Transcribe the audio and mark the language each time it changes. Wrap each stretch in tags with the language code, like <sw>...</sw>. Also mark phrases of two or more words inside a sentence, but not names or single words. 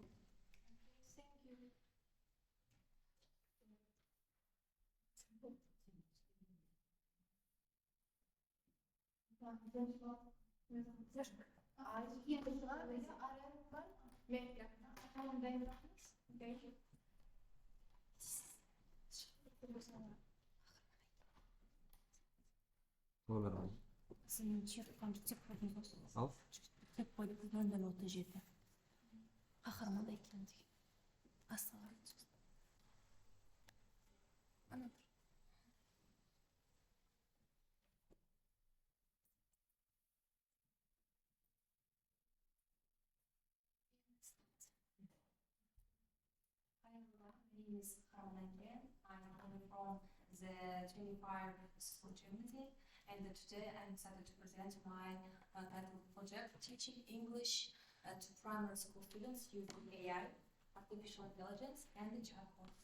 <en>Thank you. Thank you.</en> <kk>Номер алды. Ал. Нөл жеті. Қаһарман екен деген. Асылар. Ана тұр.</kk> <en>Hi everyone, my name is Caroline again. I'm coming from the 25 School Germany, and today I'm excited to present my title project, Teaching English to Primary School Students using AI, Artificial Intelligence, and the chatbots.</en>